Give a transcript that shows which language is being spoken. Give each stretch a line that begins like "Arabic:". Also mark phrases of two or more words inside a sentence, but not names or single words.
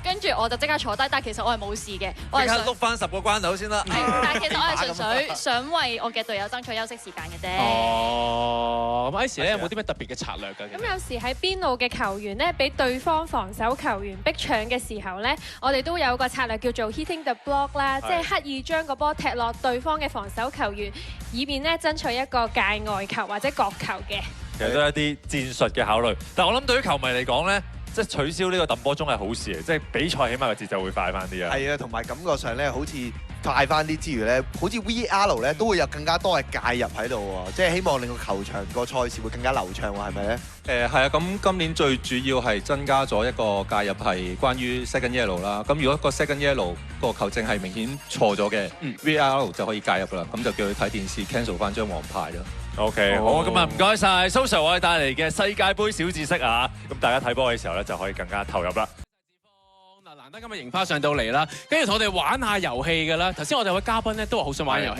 Cantonese: 跟住我就即刻坐低，但係其實我係冇事嘅。我係即刻碌翻10個關頭先啦。但係其實我係純粹想為我嘅隊友爭取休息時間嘅啫。哦，咁 Icy 咧有冇啲咩特別嘅策略㗎？咁有時喺邊路嘅球員咧，俾對方防守球員逼搶嘅時候咧，我哋都有個策略叫做
English: hitting the block
Cantonese: 啦，即係刻意將個波踢落對方嘅防守球員，以便咧爭取一個界外球或者角球嘅。其實都係一啲戰術嘅考慮，但係我諗對於球迷嚟講咧，即係取消呢個揼波鐘係好事嚟，即係比賽起碼個節奏會快翻啲啊。係啊，同埋感覺上咧，好似快翻啲之餘咧，好似 VR 咧都會有更加多嘅介入喺度喎，即係希望令個球場個賽事會更加流暢喎，係咪咧？係啊，咁今年最主要係增加咗一個介入係關於
English: second yellow
Cantonese: 啦。咁如果個
English: second yellow
Cantonese: 個球證係明顯錯咗嘅，VR 就可以介入啦。咁就叫佢睇電視 cancel 翻張黃牌咯。 OK，好，咁啊唔該晒蘇 Sir 為我哋帶嚟嘅世界盃小知識啊！咁大家睇波嘅時候咧就可以更加投入啦。嗱，難得今日櫻花上到嚟啦，跟住同我哋玩下遊戲㗎啦。頭先我哋有位嘉賓咧都話好想玩遊戲。